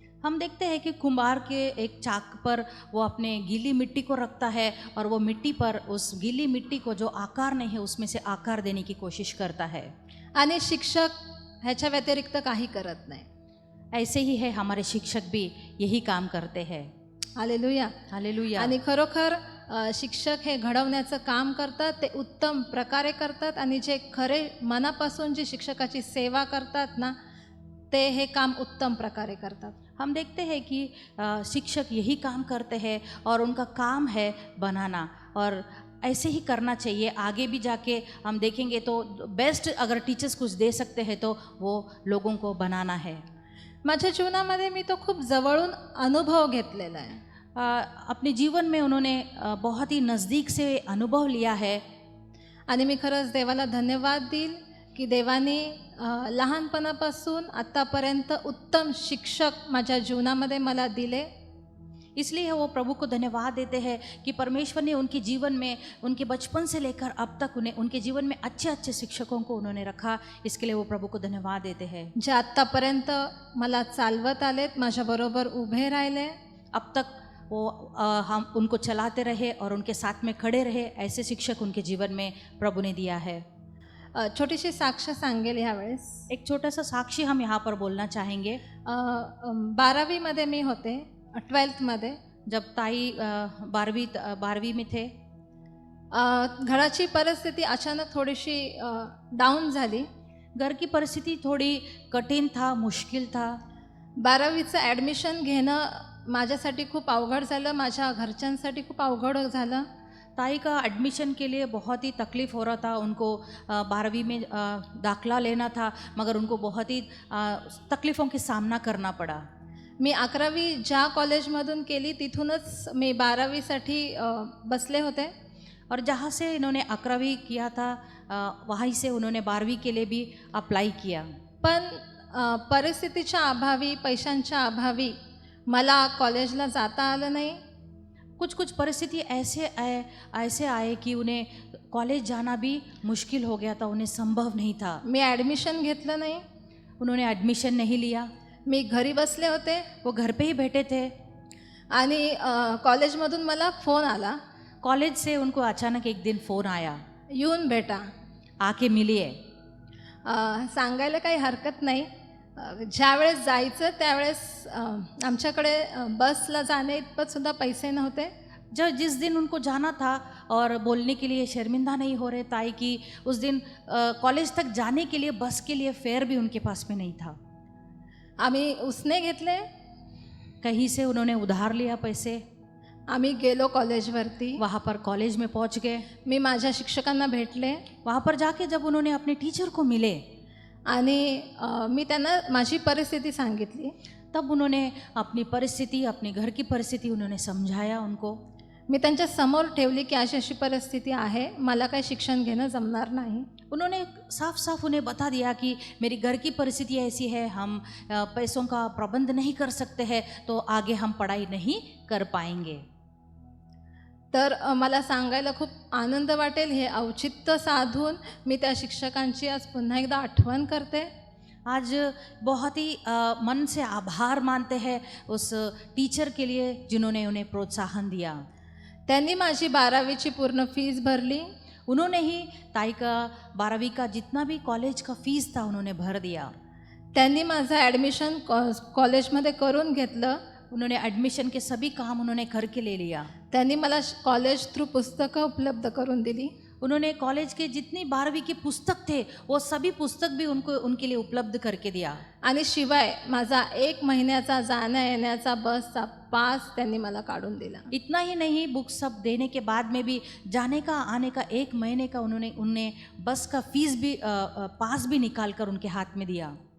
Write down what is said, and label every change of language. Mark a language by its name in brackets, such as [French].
[Hindi] हम देखते हैं कि कुम्हार के एक चाक पर वो अपने गीली मिट्टी को रखता है और वो मिट्टी पर उस गीली मिट्टी को जो आकार नहीं है उसमें से आकार देने की कोशिश करता है. [Marathi] आणि शिक्षक ह्याच्या व्यतिरिक्त काही करत नाही. [Hindi] ऐसे ही है हमारे शिक्षक भी यही काम करते हैं. Hallelujah, hallelujah. [Marathi] आणि खरोखर शिक्षक हे घडवण्याचं काम करतात, ते उत्तम प्रकारे करतात आणि जे खरे मनापासून जी शिक्षकाची सेवा करतात ना, ते हे काम उत्तम प्रकारे करतात. [Hindi] हम देखते हैं कि शिक्षक यही काम करते हैं और उनका काम है बनाना, और ऐसे ही करना चाहिए. आगे भी जाके हम देखेंगे तो बेस्ट अगर टीचर्स कुछ दे सकते हैं तो वो लोगों को बनाना है. [Marathi] माझ्या जीवनामध्ये मी तो खूप जवळून अनुभव घेतलेला आहे. [Hindi] अपने जीवन में उन्होंने बहुत ही नज़दीक से अनुभव लिया है. [Marathi] आणि मी खरंच देवाला धन्यवाद देईल की देवाने लहानपणापासून आत्तापर्यंत उत्तम शिक्षक माझ्या जीवनामध्ये मला दिले. [Hindi] इसलिए वो प्रभु को धन्यवाद देते हैं कि परमेश्वर ने उनके जीवन में, उनके बचपन से लेकर अब तक उन्हें, उनके जीवन में अच्छे अच्छे शिक्षकों को उन्होंने रखा. इसके लिए वो प्रभु को धन्यवाद देते हैं. [Marathi] जे आत्तापर्यंत मला चालवत आलेत, माझ्याबरोबर उभे राहिले. [Hindi] अब तक वो हम उनको चलाते रहे और उनके साथ में खड़े रहे, ऐसे शिक्षक उनके जीवन में प्रभु ने दिया है. [Marathi] छोटीशी साक्ष सांगेल ह्यावेळेस. [Hindi] एक छोटा सा साक्षी हम यहाँ पर बोलना चाहेंगे. [Marathi] 12वीमध्ये मी होते, 12thमध्ये. [Hindi] जब ताई 12वीं में थे, [Marathi] घराची परिस्थिती अचानक थोडीशी डाऊन झाली. [Hindi] घर की परिस्थिति थोड़ी कठिन था, मुश्किल था. [Marathi] 12वीचं ॲडमिशन घेणं माझ्यासाठी खूप अवघड झालं, माझ्या घरच्यांसाठी खूप अवघड झालं. [Hindi] ताई का एडमिशन के लिए बहुत ही तकलीफ़ हो रहा था. उनको 12वीं में दाखला लेना था, मगर उनको बहुत ही तकलीफ़ों का सामना करना पड़ा. [Marathi] मी 11वी ज्या कॉलेजमधून केली तिथूनच मी 12वीसाठी बसले होते. [Hindi] और जहाँ से इन्होंने 11वीं किया था, वहीं से उन्होंने 12वीं के लिए भी अप्लाई किया. [Marathi] पण परिस्थितीच्या अभावी, पैशांच्या अभावी मला कॉलेजला जाता आलं नाही. [Hindi] कुछ परिस्थिति ऐसे आए कि उन्हें कॉलेज जाना भी मुश्किल हो गया था, उन्हें संभव नहीं था. [Marathi] मी ॲडमिशन घेतलं नाही. [Hindi] उन्होंने एडमिशन नहीं लिया. [Marathi] मी घरी बसले होते. [Hindi] वो घर पे ही बैठे थे. [Marathi] आणि कॉलेजमधून मला फोन आला. [Hindi] कॉलेज से उनको अचानक एक दिन फ़ोन आया, [Marathi] येऊन भेटा, [Hindi] आके मिलिए. [Marathi] सांगायला काही हरकत नाही. ज्यावेळेस जायचं त्यावेळेस आमच्याकडे बसला जाणे इतपत सुद्धा पैसे नव्हते. [Hindi] जिस दिन उनको जाना था और बोलने के लिए शर्मिंदा नहीं हो रहे ताई कि उस दिन कॉलेज तक जाने के लिए बस के लिए फेयर भी उनके पास में नहीं था. [Marathi] आम्ही उसने घेतले. [Hindi] कहीं से उन्होंने उधार लिया पैसे. [Marathi] आम्ही गेलो कॉलेजवरती. [Hindi] वहाँ पर कॉलेज में पहुँच गए. [Marathi] मी माझ्या शिक्षकांना भेटले. [Hindi] वहाँ पर जाके जब उन्होंने अपने टीचर को मिले [Marathi] आणि मी त्यांना माझी परिस्थिती सांगितली. [Hindi] तब उन्होंने अपनी परिस्थिति, अपने घर की परिस्थिति उन्होंने समझाया उनको. [Marathi] मी त्यांच्या समोर ठेवली की अशी अशी परिस्थिती आहे, मला काही शिक्षण घेणं जमणार नाही. [Hindi] उन्होंने साफ साफ उन्हें बता दिया कि मेरी घर की परिस्थिति ऐसी है, हम पैसों का प्रबंध नहीं कर सकते हैं, तो आगे हम पढ़ाई नहीं कर पाएंगे. [Marathi] तर मला सांगायला खूप आनंद वाटेल. हे औचित्य साधून मी त्या शिक्षकांची आज पुन्हा एकदा आठवण करते. [Hindi] आज बहुत ही मन से आभार मानते हैं उस टीचर के लिए जिन्होंने उन्हें प्रोत्साहन दिया. [Marathi] त्यांनी माझी 12वीची पूर्ण फीस भरली. [Hindi] उन्होंने ही ताई का 12वीं का जितना भी कॉलेज का फीस था उन्होंने भर दिया. [Marathi] त्यांनी माझं ॲडमिशन कॉलेजमध्ये करून घेतलं. [Hindi] उन्होंने एडमिशन के सभी काम उन्होंने करके ले लिया. [Marathi] त्यांनी मला कॉलेज थ्रू पुस्तकं उपलब्ध करून दिली. [Hindi] उन्होंने कॉलेज के जितनी 12वीं के पुस्तक थे वो सभी पुस्तक भी उनके लिए उपलब्ध करके दिया. [Marathi] आणि शिवाय माझा 1 महिन्याचा जाण्या येण्याचा बसचा पास त्यांनी मला काढून दिला. [Hindi] इतना ही नहीं, बुक सब देने के बाद में भी जाने का आने का 1 महीने का उन्होंने बस का फीस भी पास भी निकाल कर उनके हाथ में दिया.